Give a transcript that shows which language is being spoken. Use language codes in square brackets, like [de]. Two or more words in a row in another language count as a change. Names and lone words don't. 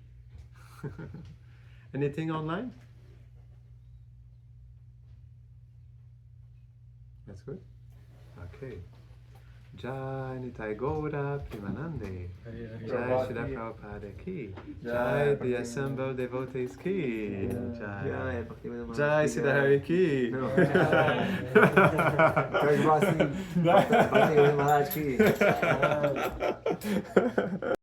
[en] Anything online? That's good. Okay. [sa] Jai Nitai Gaura Premanande. [hi] Jai Srila Prabhupada ki. Jai [en] the assembled devotees [hi] ki. Jai. Jai Siddhahari ki. Maharaj ki.